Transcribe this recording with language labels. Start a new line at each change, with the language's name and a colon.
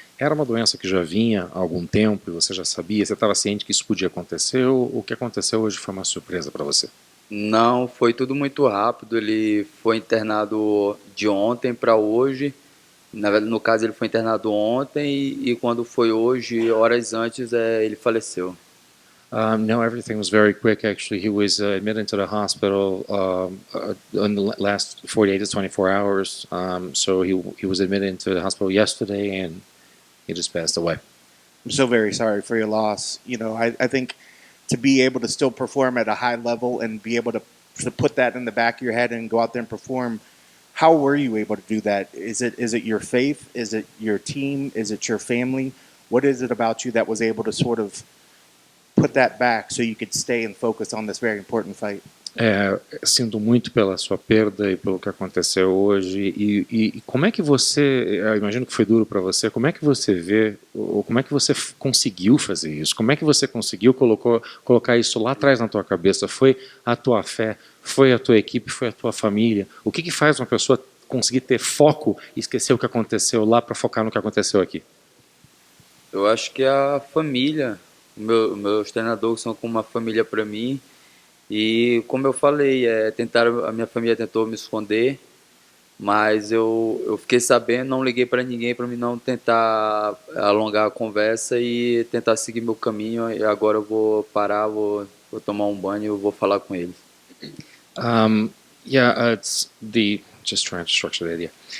Portuguese: Era uma doença que já vinha há algum tempo e você já sabia, você estava ciente que isso podia acontecer, ou o que aconteceu hoje foi uma surpresa para você? Não, foi tudo muito rápido, ele foi internado de ontem para hoje. No caso, ele foi internado ontem e quando foi hoje, horas antes, ele faleceu.
English: No, everything was very quick, actually. He was admitted to the hospital in the last 48 to 24 hours. So he was admitted into the hospital yesterday, and he just passed away. I'm so very sorry for your loss. You know, I think to be able to still perform at a high level and be able to put that in the back of your head and go out there and perform, how were you able to do that? Is it your faith? Is it your team? Is it your family? What is it about you that was able to sort of put that back so you could stay and focus on this very important fight?
Portuguese: Sinto muito pela sua perda e pelo que aconteceu hoje. E como é que você, eu imagino que foi duro para você, como é que você vê, ou como é que você conseguiu fazer isso? Como é que você conseguiu colocar isso lá atrás na tua cabeça? Foi a tua fé? Foi a tua equipe? Foi a tua família? O que faz uma pessoa conseguir ter foco e esquecer o que aconteceu lá para focar no que aconteceu aqui? Eu acho que a família, meus treinadores são como uma família para mim. E como eu falei, a minha família tentou me esconder, mas eu fiquei sabendo, não liguei para ninguém para mim não tentar alongar a conversa e tentar seguir meu caminho. E agora eu vou parar, vou tomar um banho e eu vou falar com eles.
English: It's just trying to structure the idea.